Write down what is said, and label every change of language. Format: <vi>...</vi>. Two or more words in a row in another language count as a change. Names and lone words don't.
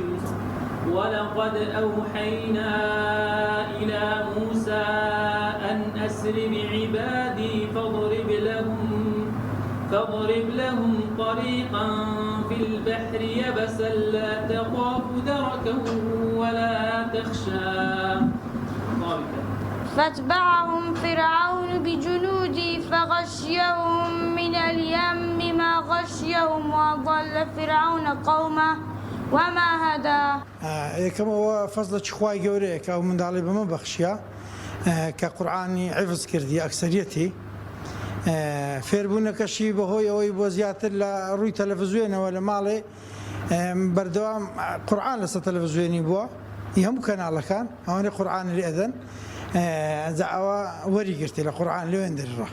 <ar>ولقد أوحينا إلى موسى أن أسر بعبادي فاضرب لهم طريقا في البحر يبسا لا تخاف دركا ولا تخشى. فاتبعهم فرعون بجنوده فغشيهم من اليم ما غشيهم وأضل فرعون قومه وما هدى.</ar> <ckb>یەکەم ئەوە فەزڵێکی خوای گەورەیە کە ئەو منداڵی بەمە بەخشیە کە قورئانی حیفز کردی ئەکسەریەتی فێربوونەکەشی بەهۆی ئەوەی بۆ زیاتر لە ڕووی تەلەڤیزیۆنەوە لە ماڵێ بەردەوام قورئان لەسەر تەلەڤیزیۆنی بووە هەموو کەناڵەکان ئەوانەی قورئانی لێ ئەدەن ئەوە وەریگرتی لە قورئان لێوێن دەرڕا.</ckb>